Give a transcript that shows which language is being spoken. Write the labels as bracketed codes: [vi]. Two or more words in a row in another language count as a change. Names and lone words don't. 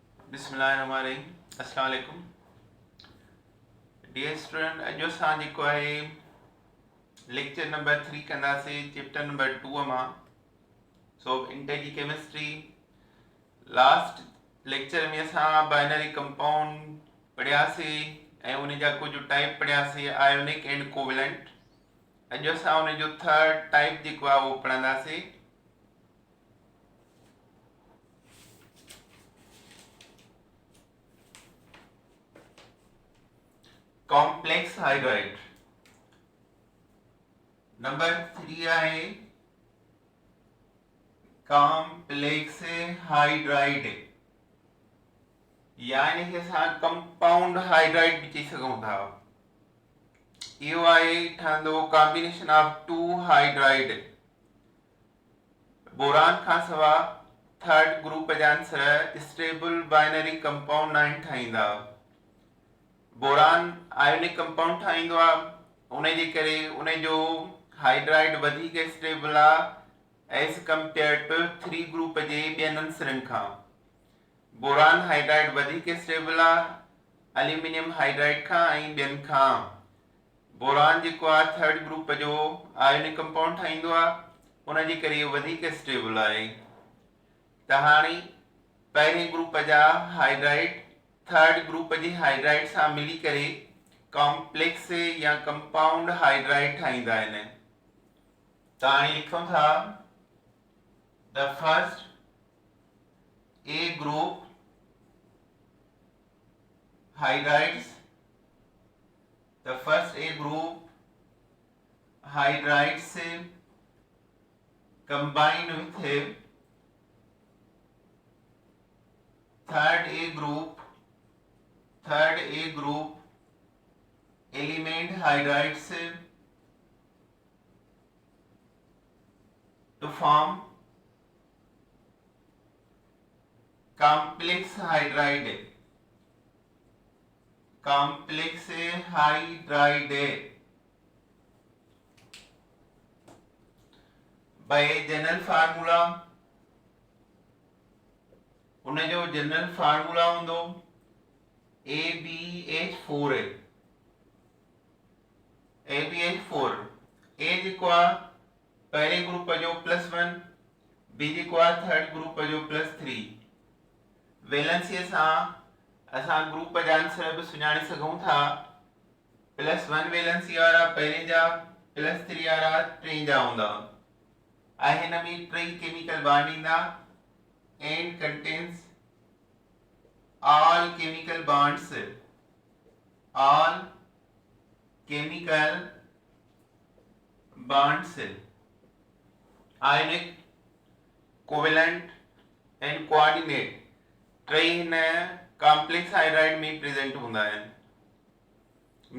[ar] بسم الله الرحمن الرحيم. السلام عليكم [en] dear student. [sd] अॼु असां जेको आहे [en] lecture number [sd] 3 कंदासीं [en] chapter number [sd] 2 मां। [en] so intagy chemistry last lecture [sd] में असां [en] binary compound [sd] पढ़ियासीं ऐं उन जा कुझु टाइप पढ़ियासीं, [en] ionic and covalent. [sd] अॼु असां उन जो [en] third type [sd] जेको आहे उहो पढ़ंदासीं। [en] complex hydride. [sd] नंबर 3 आहे [en] complex hydride, [sd] यानी कि असां [en] compound hydride [sd] भी चई सघूं था। इहो आहे ठहंदो [en] combination of two hydride. [sd] बोरान खां सवा [en] third group [sd] जा आंसर [en] stable binary compound [sd] न ठाहींदा। बोरान [en] ionic compound [sd] ठाहींदो आहे, उन जे करे उन जो हाइड्राइड वधीक स्टेबल आहे [en] as compare to 3 group [sd] जे ॿियनि आंसरनि खां। [en] boron hydride [sd] वधीक स्टेबल आहे [en] aluminium hydride [sd] खां ऐं ॿियनि खां। बोरान जेको आहे [en] third group [sd] जो [en] ionic compound [sd] ठाहींदो आहे, उन जे करे इहो वधीक स्टेबल आहे। त हाणे पहिरें ग्रुप जा हाइड्राइड [en] third group [sd] जी हाइड्राइड सां मिली करे कॉम्प्लेक्स या [en] compound hydride [sd] ठाहींदा आहिनि। त हाणे लिखूं था [en] the first A group hydrides, the first A group hydrides combine with third A group element hydrides to form complex hydride। complex hydride by general formula, [sd] उन जो [en] general formula हूंदो AbH4। [sd] AbH4 ए जेको आहे पहिरें ग्रुप जो +1, बी जेको आहे [en] third group [sd] जो +3। वैलेंसीअ सां असां ग्रुप जा आंसर भी सुञाणे सघूं था। +1 वैलेंसी वारा पहिरें जा, +3 वारा टे जा हूंदा ऐं हिन में टे [en] chemical bond [sd] ईंदा [en] and contains all chemical bonds, all chemical bonds ionic, covalent and coordinate [sd] टे हिन [en] complex hydride [sd] में प्रेजेंट हूंदा आहिनि।